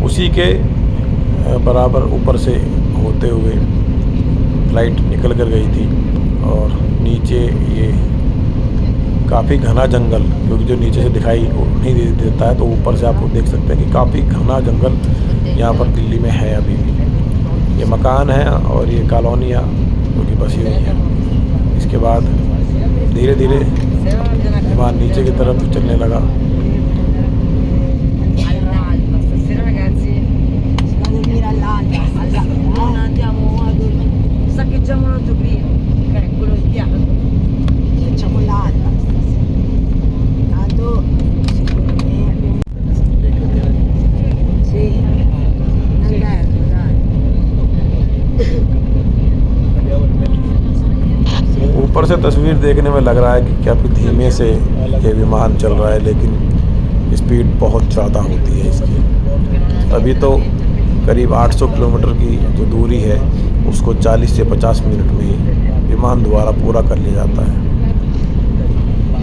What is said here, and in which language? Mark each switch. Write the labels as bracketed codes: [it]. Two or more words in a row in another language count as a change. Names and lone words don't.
[hi] उसी के बराबर ऊपर से होते हुए फ्लाइट निकल कर गई थी और नीचे ये काफ़ी घना जंगल, क्योंकि जो नीचे से दिखाई नहीं देता है, तो ऊपर से आप देख सकते हैं कि काफ़ी घना जंगल यहाँ पर दिल्ली में है अभी भी। ये मकान है और ये कॉलोनियाँ जो कि बसी हुई हैं। इसके बाद धीरे धीरे विमान नीचे की तरफ चलने लगा। [it] Stasera ragazzi si va a dormire all'alba, non andiamo a dormire, saccheggiamo l'autogrill, che è quello di piano, facciamo l'alba stasera, tanto secondo me sì, all'albergo dai. [hi] ऊपर से तस्वीर देखने में लग रहा है कि काफ़ी धीमे से ये विमान चल रहा है, लेकिन स्पीड बहुत ज़्यादा होती है इसकी। अभी तो करीब 800 किलोमीटर की जो दूरी है उसको 40 से 50 मिनट में ही विमान द्वारा पूरा कर लिया जाता है।